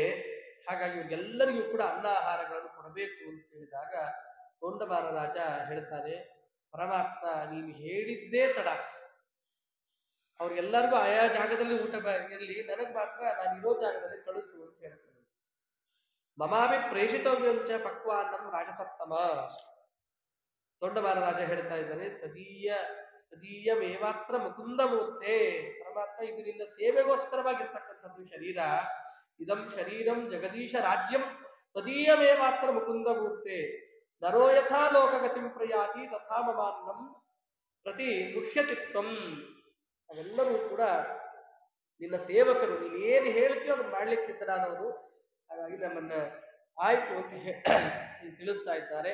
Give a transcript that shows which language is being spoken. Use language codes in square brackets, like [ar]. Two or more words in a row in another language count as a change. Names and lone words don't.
[kn] ಹಾಗಾಗಿ ಇವ್ರಿಗೆಲ್ಲರಿಗೂ ಕೂಡ ಅನ್ನ ಆಹಾರಗಳನ್ನು ಕೊಡಬೇಕು ಅಂತ ಹೇಳಿದಾಗ ತೋಂಡಮಾನ ರಾಜ ಹೇಳ್ತಾನೆ, ಪರಮಾತ್ಮ ನೀನು ಹೇಳಿದ್ದೇ ತಡ, ಅವ್ರಿಗೆಲ್ಲರಿಗೂ ಆಯಾ ಜಾಗದಲ್ಲಿ ಊಟ ಇರಲಿ, ನನಗೆ ಮಾತ್ರ ನಾನು ಇರೋ ಜಾಗದಲ್ಲಿ ಕಳಿಸು ಅಂತ ಹೇಳ್ತಾನೆ. [sa] ಮಮಾಭಿ ಪ್ರೇಷಿತವ್ಯಂಚ ಪಕ್ವಾನ್ನಂ ರಾಜಸತ್ತಮ. [kn] ತೋಂಡಮಾನ ರಾಜ ಹೇಳ್ತಾ ಇದ್ದಾನೆ, [sa] ತದೀಯಮೇವಾತ್ರ ಮುಕುಂದ ಮೂರ್ತೆ. [kn] ಪರಮಾತ್ಮ ಇದು ನಿನ್ನ ಸೇವೆಗೋಸ್ಕರವಾಗಿರ್ತಕ್ಕಂಥದ್ದು ಶರೀರ. [sa] ಇದಂ ಶರೀರಂ ಜಗದೀಶ ರಾಜ್ಯಂ ತದೀಯಮೇವಾತ್ರ ಮುಕುಂದ ಮೂರ್ತೆ. ನರೋ ಯಥಾ ಲೋಕಗತಿಂ ಪ್ರಯಾತಿ ತಥಾ ಮಮಾನ್ನಂ ಪ್ರತಿ ಮುಖ್ಯತಿತ್ವಂ. [kn] ಅವೆಲ್ಲರೂ ಕೂಡ ನಿನ್ನ ಸೇವಕರು, ನೀನೇನು ಹೇಳ್ತೀಯೋ ಅದನ್ನು ಮಾಡ್ಲಿಕ್ಕೆ ಸಿದ್ಧರಾದವರು. ಹಾಗಾಗಿ ನಮ್ಮನ್ನ ಆಯ್ತು ಅಂತ ತಿಳಿಸ್ತಾ ಇದ್ದಾರೆ.